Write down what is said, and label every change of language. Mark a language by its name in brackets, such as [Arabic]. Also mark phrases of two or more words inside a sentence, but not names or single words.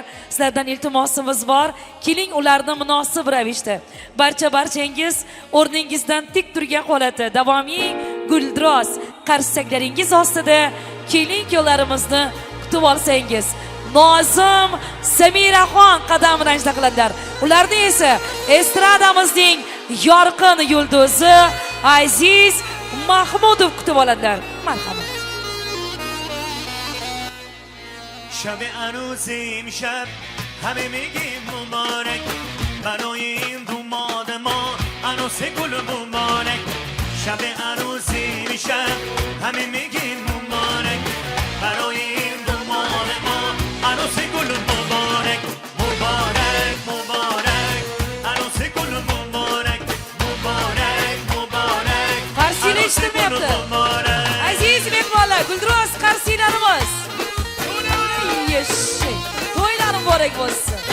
[Uzbek] Sizlardan iltimosimiz bor, keling ularni munosib ravishda barchangiz o'rningizdan tik turgan holatda davomiy guldiroz qarsaklaringiz ostida kelin-kuyovlarimizni kutib olsangiz. Nozim, Samiraxon qadam rajda qiladilar. Ularni esa estradamizning yorqin yulduzi Aziz Mahmudov kutib oladilar. Marhamat. [Persian] شب عروسی امشب همه میگیم مبارک برای این دوماد ما عروس گل مبارک شب عروسی امشب همه میگیم مبارک برای این دوماد ما عروس گل مبارک مبارک مبارک عروس گل مبارک مبارک مبارک [Uzbek] Qarsini eshitmayapti. Aziz mehmonlar, guldiroz qarsilarimiz. Yeshi, to'ylar muborak bo'lsin.